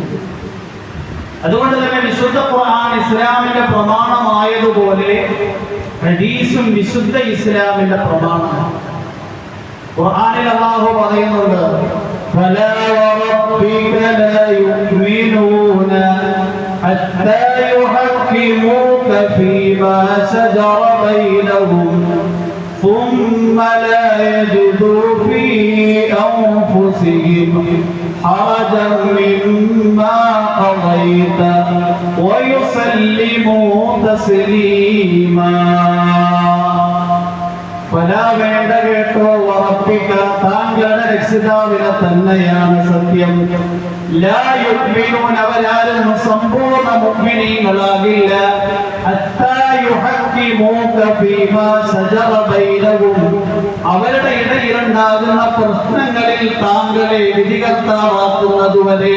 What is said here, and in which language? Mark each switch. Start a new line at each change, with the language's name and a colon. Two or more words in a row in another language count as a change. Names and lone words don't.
Malayalam: അതുകൊണ്ട് തന്നെ വിശുദ്ധ ഖുർആൻ ഇസ്ലാമിന്റെ പ്രമാണമായതുപോലെ ഹദീസും വിശുദ്ധ ഇസ്ലാമിന്റെ പ്രമാണമാണ്. ഖുർആനിൽ അല്ലാഹു പറയുന്നുണ്ട്,
Arabic: فلا وربك لا يؤمنون حتى يحكموك فيما شجر بينهم ثم لا يجدوا في أنفسهم حرجا مما قضيت ويسلموا تسليما.
Malayalam: فلا വേണ്ട കേട്ടോ, ഉറപ്പിക്ക, താങ്കളുടെ രക്ഷിതാവിനെ തന്നെയാണ് സത്യം.
Arabic: لا يؤمنون,
Malayalam: അവരാരും സമ്പൂർണ്ണ മുഅ്മിനീങ്ങളാകില്ല.
Arabic: حتى يحكموك فيما شجر بينهم,
Malayalam: അവരുടെ ഇടയിലുണ്ടാകുന്ന പ്രശ്നങ്ങളിൽ താങ്കളെ വിധികർത്താവാക്കുന്നതുവരെ.